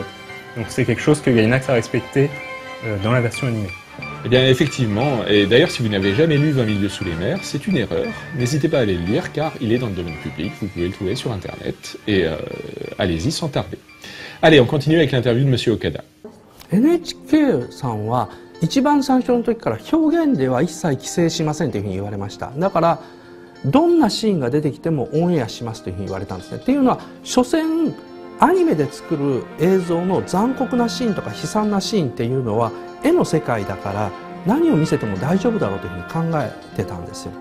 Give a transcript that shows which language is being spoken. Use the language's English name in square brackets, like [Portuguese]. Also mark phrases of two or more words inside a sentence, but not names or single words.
[French] Donc c'est quelque chose que Gainax a respecté dans la version animée. Eh bien effectivement, et d'ailleurs si vous n'avez jamais lu 20 milieux sous les mers, c'est une erreur. N'hésitez pas à aller le lire car il est dans le domaine public, vous pouvez le trouver sur internet, et allez-y sans tarder. Allez, on continue avec l'interview de Monsieur Okada. [Japanese] NHK さんは一番最初の時から表現では一切規制しませんというふうに言われました。だからどんなシーンが出てきてもオンエアしますというふうに言われたんですね。っていうのは所詮アニメで作る映像の残酷なシーンとか悲惨なシーンっていうのは絵の世界だから何を見せても大丈夫だろうというふうに考えてたんですよ。